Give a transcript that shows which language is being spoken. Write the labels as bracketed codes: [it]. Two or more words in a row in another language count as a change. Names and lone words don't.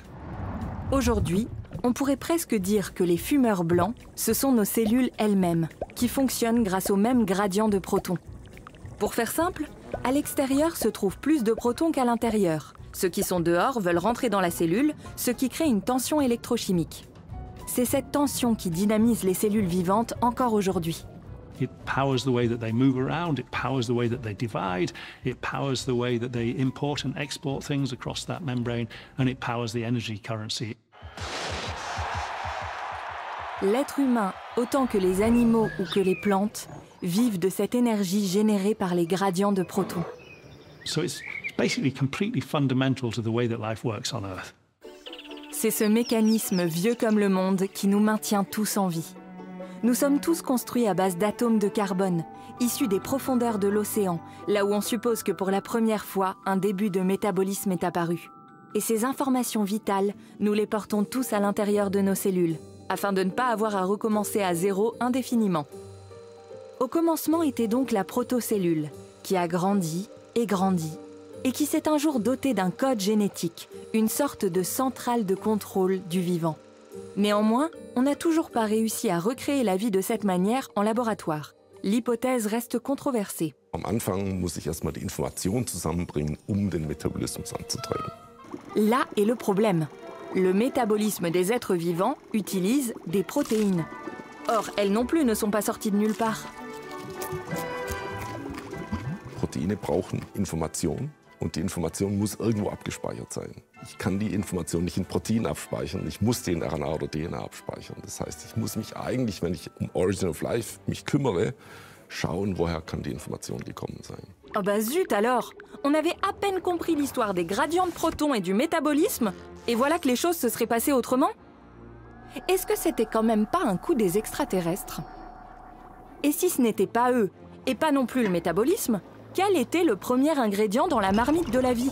[fr] Aujourd'hui, on pourrait presque dire que les fumeurs blancs, ce sont nos cellules elles-mêmes, qui fonctionnent grâce au même gradient de protons. Pour faire simple, à l'extérieur se trouve plus de protons qu'à l'intérieur. Ceux qui sont dehors veulent rentrer dans la cellule, ce qui crée une tension électrochimique. C'est cette tension qui dynamise les cellules vivantes encore aujourd'hui. [en] It powers the way that they move around, it powers the way that they divide, it powers the way that they import and export things across that membrane, and it powers the energy currency. [fr] L'être humain, autant que les animaux ou que les plantes, vivent de cette énergie générée par les gradients de protons. [en] So it's basically completely fundamental to the way that life works on Earth. [fr] C'est ce mécanisme vieux comme le monde qui nous maintient tous en vie. Nous sommes tous construits à base d'atomes de carbone, issus des profondeurs de l'océan, là où on suppose que pour la première fois, un début de métabolisme est apparu. Et ces informations vitales, nous les portons tous à l'intérieur de nos cellules, afin de ne pas avoir à recommencer à zéro indéfiniment. Au commencement était donc la protocellule, qui a grandi, et qui s'est un jour dotée d'un code génétique, une sorte de centrale de contrôle du vivant. Néanmoins, on n'a toujours pas réussi à recréer la vie de cette manière en laboratoire. L'hypothèse reste controversée. [de] Am Anfang muss ich erstmal die Informationen zusammenbringen, den Metabolismus anzutreiben. [fr] Là est le problème. Le métabolisme des êtres vivants utilise des protéines. Or, elles non plus ne sont pas sorties de nulle part. [de] Proteine brauchen Information und die Information muss irgendwo abgespeichert sein. Ich kann die Information nicht in Protein abspeichern, ich muss die in RNA oder DNA abspeichern. Das heißt, ich muss mich eigentlich, wenn ich um [en] Origin of Life [de] mich kümmere, schauen, woher kann die Information gekommen sein. [fr] Oh bah zut alors! On avait à peine compris l'histoire des gradients de protons et du métabolisme, et voilà que les choses se seraient passées autrement? Est-ce que c'était quand même pas un coup des extraterrestres? Et si ce n'était pas eux, et pas non plus le métabolisme, quel était le premier ingrédient dans la marmite de la vie?